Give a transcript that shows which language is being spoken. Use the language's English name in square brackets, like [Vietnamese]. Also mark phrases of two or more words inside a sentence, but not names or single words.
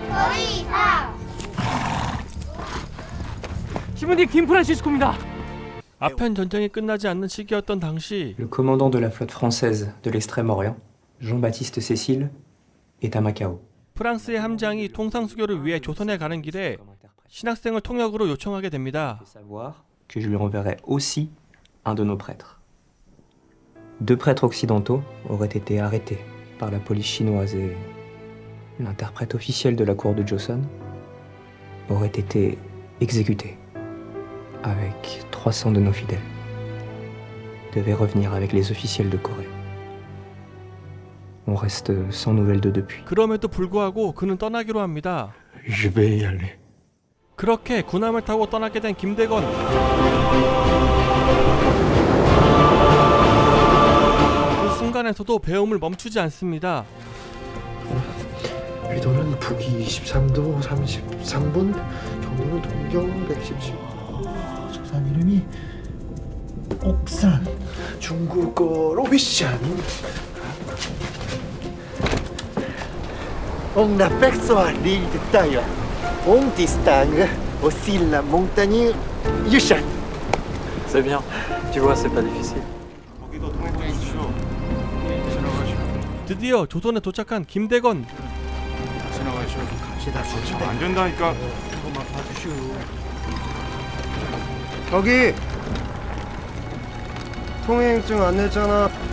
[Korean] 신부님 김프란시스코입니다. 아편 전쟁이 끝나지 않는 시기였던 당시 [French] Le commandant de la flotte française de l'Extrême-Orient, Jean-Baptiste Cécile, est à Macao. [Korean] 프랑스의 함장이 통상수교를 위해 조선에 가는 길에 신학생을 통역으로 요청하게 됩니다. [French] Savoir que je lui enverrai aussi un de nos prêtres. Deux prêtres occidentaux auraient été arrêtés par la police chinoise et l'interprète officiel de la cour de Joseon aurait été exécuté avec 300 de nos fidèles. Devait revenir avec les officiels de Corée. On reste sans nouvelles d'eux depuis. [Korean] 그럼에도 불구하고 그는 떠나기로 합니다. [French] Je vais y aller. [Korean] 그렇게 군함을 타고 떠나게 된 김대건. 그 순간에서도 배움을 멈추지 않습니다. 위도는 북위 23도 33분, 경로는 동경 117. 저 산 이름이 옥산. 중국어로 위산. [French] On aperçoit l'île de Taïwan. On distingue aussi la montagne Yushan. C'est bien. Tu vois, c'est pas difficile. [Korean] 드디어 조선에 도착한 김대건. 안 된다니까. 저기 통행증 안 냈잖아.